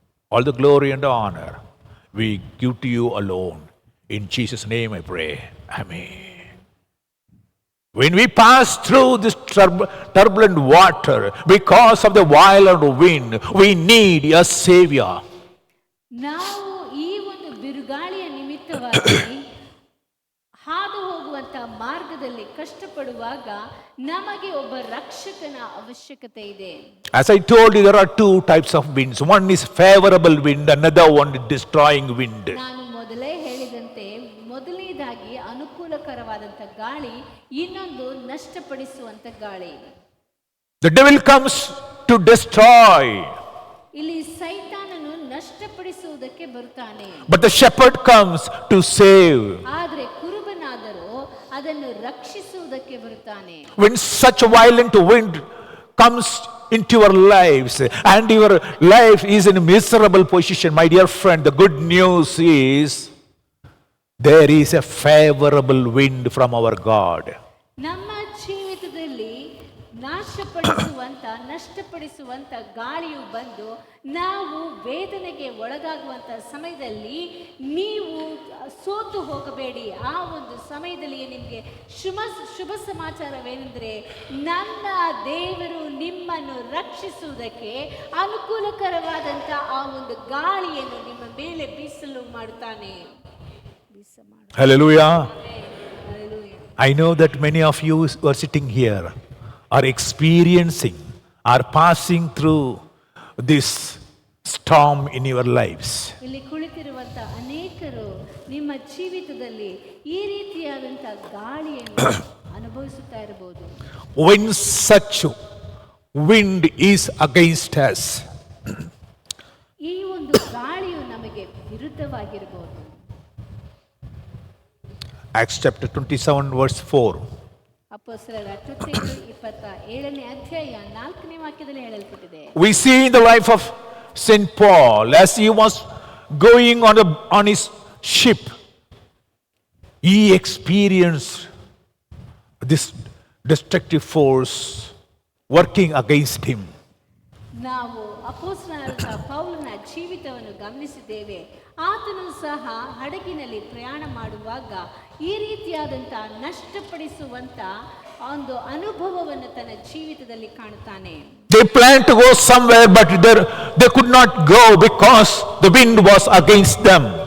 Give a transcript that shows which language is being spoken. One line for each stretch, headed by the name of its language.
English: All the glory and honor we give to you alone. In Jesus' name I pray. Amen. When we pass through this turbulent water because of the violent wind, we need a Savior.
Kannada: ನಾವು ಈ ಒಂದು ಬಿರುಗಾಳಿಯ ನಿಮಿತ್ತವಾಗಿ ಹಾದು ಹೋಗುವಂತ ಮಾರ್ಗದಲ್ಲಿ ಕಷ್ಟಪಡುವಾಗ ನಮಗೆ ಒಬ್ಬ ರಕ್ಷಕನ ಅವಶ್ಯಕತೆ ಇದೆ.
English: As I told you, there are two types of winds. One is favorable wind, another one is destroying wind.
Kannada: ನಾನು ಮೊದಲೇ ಹೇಳಿದಂತೆ ಮೊದಲನೇದಾಗಿ ಅನುಕೂಲಕರವಾದಂತ ಗಾಳಿ, ಇನ್ನೊಂದು ನಷ್ಟಪಡಿಸುವಂತ ಗಾಳಿ.
English: The devil comes to destroy.
Kannada: ಇಲ್ಲಿ ಸೈತಾನನು ನಷ್ಟಪಡಿಸುವುದಕ್ಕೆ ಬರುತ್ತಾನೆ.
English: But the shepherd comes to save.
Kannada: ಆದರೆ ಕುರುಬನಾದರೂ ಅದನ್ನು ರಕ್ಷಿಸುವುದಕ್ಕೆ ಬರುತ್ತಾನೆ.
English: When such a violent wind comes into your lives and your life is in a miserable position, my dear friend, the good news is there is a favorable wind from our God.
Kannada: ನಮ್ಮ ಜೀವಿತದಲ್ಲಿ ನಾಶಪಡಿಸುವಂತ ನಷ್ಟಪಡಿಸುವಂತ ಗಾಳಿಯು ಬಂದು ನಾವು ವೇದನೆಗೆ ಒಳಗಾಗುವಂತ ಸಮಯದಲ್ಲಿ ನೀವು ಸೋತು ಹೋಗಬೇಡಿ. ಆ ಒಂದು ಸಮಯದಲ್ಲಿ ನಿಮಗೆ ಶುಭ ಸಮಾಚಾರವೇನೆಂದರೆ, ನನ್ನ ದೇವರು ನಿಮ್ಮನ್ನು ರಕ್ಷಿಸುವುದಕ್ಕೆ ಅನುಕೂಲಕರವಾದಂತ ಆ ಒಂದು ಗಾಳಿಯನ್ನು ನಿಮ್ಮ ಮೇಲೆ ಬೀಸಲು ಮಾಡುತ್ತಾನೆ.
English: Hallelujah. I know that many of you who are sitting here are experiencing, are passing through this storm in your lives.
Kannada: ಇಲ್ಲಿ ಕುಳಿತಿರುವಂತ ಅನೇಕರು ನಿಮ್ಮ ಜೀವಿತದಲ್ಲಿ ಈ ರೀತಿಯಾದಂತ ಗಾಳಿಯನ್ನು ಅನುಭವಿಸುತ್ತಾ ಇರಬಹುದು.
English: When such wind is against us,
Kannada: ಈ ಒಂದು ಗಾಳಿಯು ನಮಗೆ ವಿರುದ್ಧವಾಗಿರಬಹುದು.
English: Acts chapter 27 verse 4.
Kannada: ಅಪೊಸ್ತಲರ ಕೃತ್ಯಗಳು 27ನೇ ಅಧ್ಯಾಯ 4ನೇ ವಾಕ್ಯದಲ್ಲಿ ಹೇಳಲ್ಪಟ್ಟಿದೆ.
English: We see in the life of Saint Paul, as he was going on his ship, he experienced this destructive force working against him.
Kannada: ನಾವು ಅಪೊಸ್ತಲನಾದ ಪೌಲನ ಜೀವಿತವನ್ನು ಗಮನಿಸಿದ್ದೇವೆ. ಆತನು ಸಹ ಹಡಗಿನಲ್ಲಿ ಪ್ರಯಾಣ ಮಾಡುವಾಗ ಈ ರೀತಿಯಾದಂಥ ನಷ್ಟಪಡಿಸುವಂತ ಒಂದು ಅನುಭವವನ್ನು ತನ್ನ ಜೀವಿತದಲ್ಲಿ ಕಾಣುತ್ತಾನೆ.
English: They planned to go somewhere, but they could not go because the wind was against them.